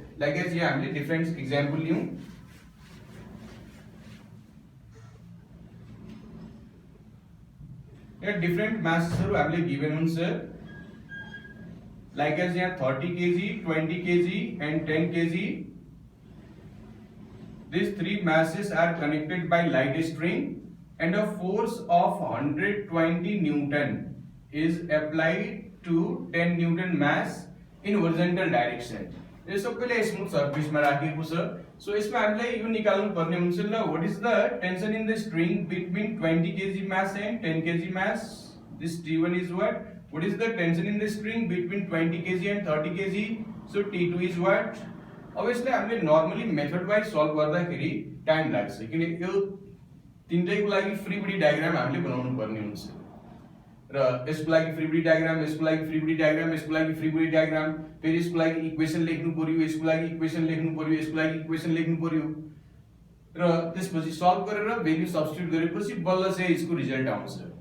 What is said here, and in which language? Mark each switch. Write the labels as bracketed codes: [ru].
[en] like as [ne] यहाँ हामीले different example लियौँ। यहाँ डिफरेन्ट मासहरु हामीले गिभन हुन्छ, [en] like as [ne] यहाँ 30 kg, 20 kg and 10 kg। [en] These three masses are connected by light string and a force of 120 Newton is applied to 10 Newton mass in horizontal direction। [ne] यो सबैले smooth सर्फेसमा राखेको छ। So यसमा हामीलाई यो निकाल्नु पर्ने हुन्छ ल [en] what is the tension in the string between 20 kg mass [ne] and 10 kg mass। [en] This T1 is what is the tension in the string between 20 kg and 30 kg। so T2 is what। [ne] अब यसलाई हामीले normally method wise solve गर्दाखेरि time लाग्छ, किन यो तीनटैको लागि free body diagram हामीले बनाउनु पर्ने हुन्छ र यसको लागि फ्री बडी डायग्राम, यसको लागि फ्री बडी डायग्राम, यसको लागि फ्री बडी डायग्राम, फेरि यसको लागि इक्वेसन लेख्नु पर्यो, यसको लागि इक्वेसन लेख्नु पर्यो, यसको लागि इक्वेसन लेख्नु पर्यो र त्यसपछि सल्भ गरेर भ्यालु सब्स्टिट्युट गरेपछि बल्ल चाहिँ यसको रिजल्ट आउँछ।